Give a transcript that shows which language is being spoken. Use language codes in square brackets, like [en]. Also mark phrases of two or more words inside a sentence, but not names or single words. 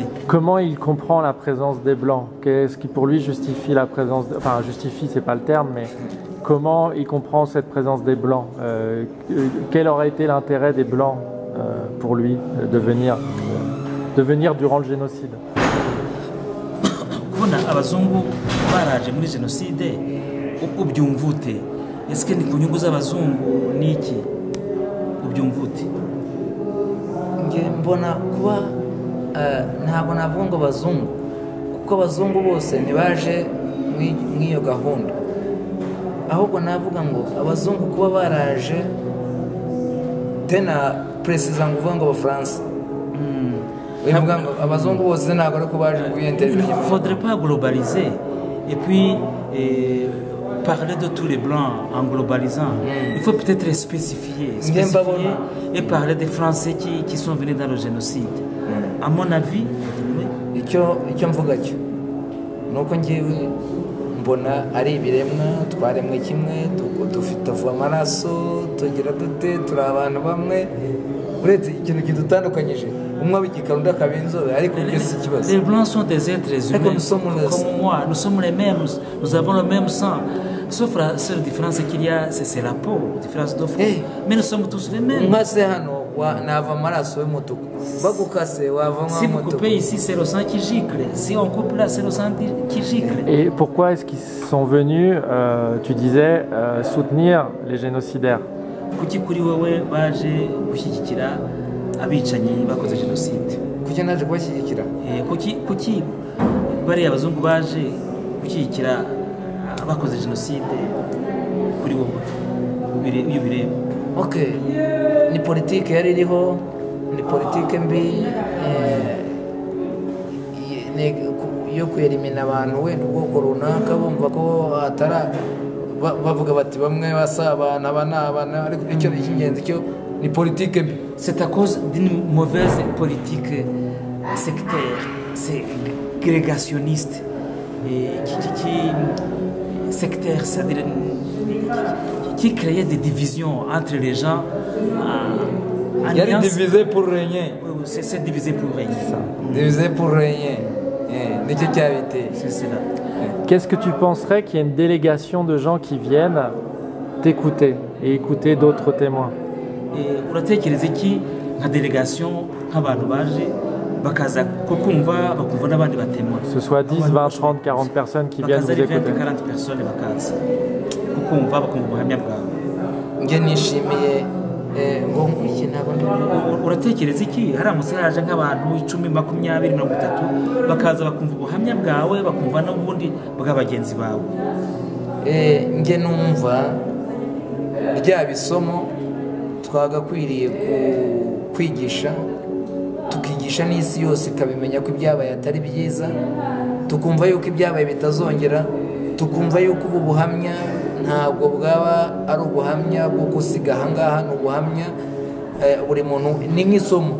[fr] Comment il comprend la présence des Blancs? Qu'est-ce qui pour lui justifie la présence, enfin justifie, c'est pas le terme, mais comment il comprend cette présence des Blancs? Quel aurait été l'intérêt des Blancs pour lui de venir durant le génocide? [rw] Kubona abazungu baraje muri génocide ubyumvute, [fr] est-ce que [rw] ni kunyugu z'abazungu niki ubyumvute? Nge mbona kuba ntabwo navuga ngo abazungu, kuko abazungu bose ntibaje mw'iyo gahunda. ahubwo navuga ngo abazungu kuba baraje tena perezida ngo uvuga ngo abafaransa bivuga ngo abazungu bose ntabwo ari ko baje kuyenterera [fr] Il ne faudrait pas globaliser et puis parler de tous les blancs en globalisant. Il faut peut-être spécifier et parler des Français qui sont venus dans le génocide. À mon avis, [rw] icyo mvuga cyo ni uko ngewe mbona ari ibiremwa twaremwe kimwe dufite amaraso tugira dute turi abantu bamwe uretse ikintu kidutandukanyije umwe abigikara undi akaba inzobe ariko byose ikibazo. [fr] Les blancs sont des êtres humains comme moi, nous sommes les mêmes, nous avons le même sang. Sauf la seule différence qu'il y a, c'est la peau, différence de peau. Mais nous sommes tous les mêmes. Si vous coupez ici, c'est le sang qui gicle. Si on coupe là, c'est le sang qui gicle. Et pourquoi est-ce qu'ils sont venus, tu disais, soutenir les génocidaires? [rw] Kuki kuri wewe baje gushyigikira abicanyi bakoze jenoside? Kuki naje kubashyigikira? Kuki bariya abazungu baje gushyigikira abakoze jenoside kuri wowe iyo bireba? Okay, ni politike yari iriho, ni politike mbi yo kwerimina abantu wenda ubwoko runaka bumva ko atara bavuga bati bamwe basabana banabana ariko icyo cy'ingenzi cyo ni politique mbi. [fr] C'est à cause d'une mauvaise politique sectaire, c'est grégationniste et sectaire, c'est-à-dire qui créait des divisions entre les gens. Il y a divisé pour régner. C'est divisé pour régner. Divisé pour régner. C'est cela. Qu'est-ce que tu penserais qu'il y ait une délégation de gens qui viennent t'écouter et écouter d'autres témoins? [rw] uratekereza iki nka délégation nk'abantu baje bakaza kukumva bakumva n'abandi batemwa? [fr] Ce soit 10, 20, 30, 40 personnes qui viennent vous écouter. [rw] 20, 40 personnes bakaza kukumva bakumva ubuhamya bwawe. Nge nishimiye ngo iki ntabwo uratekereza iki haramutse haje nk'abantu 10, 20, 30 bakaza bakumva ubuhamya bwawe bakumva n'ubundi bwa bagenzi bawe? Nge numva rya bisomo twagakwiriye kwigisha tukigisha n'isi yose ikabimenya ko ibyabaye atari byiza, tukumva yuko ibyabaye bitazongera, tukumva yuko ubu buhamya ntabwo bwaba ari ubuhamya bwo gusiga ahangaha, ni ubuhamya buri muntu ni nk'isomo.